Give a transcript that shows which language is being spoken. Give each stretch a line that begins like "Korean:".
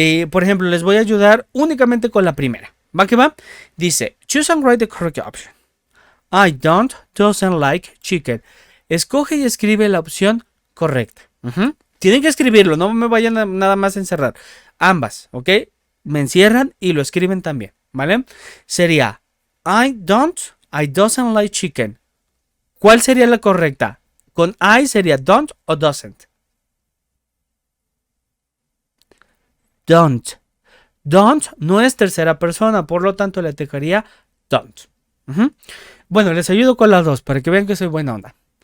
Spanish: Por ejemplo, les voy a ayudar únicamente con la primera. ¿Va que va? Dice,
English: choose and write the correct option. I doesn't like chicken.
Spanish: Escoge y escribe la opción correcta. Tienen que escribirlo, no me vayan a nada más a encerrar. Ambas, ¿ok? Me encierran y lo escriben también, ¿vale? Sería,
English: I doesn't like chicken.
Spanish: ¿Cuál sería la correcta? Con I sería don't o doesn't.
English: Don't.
Spanish: Don't no es tercera persona, por lo tanto le tocaría don't. Bueno, les ayudo con las dos para que vean que soy buena onda.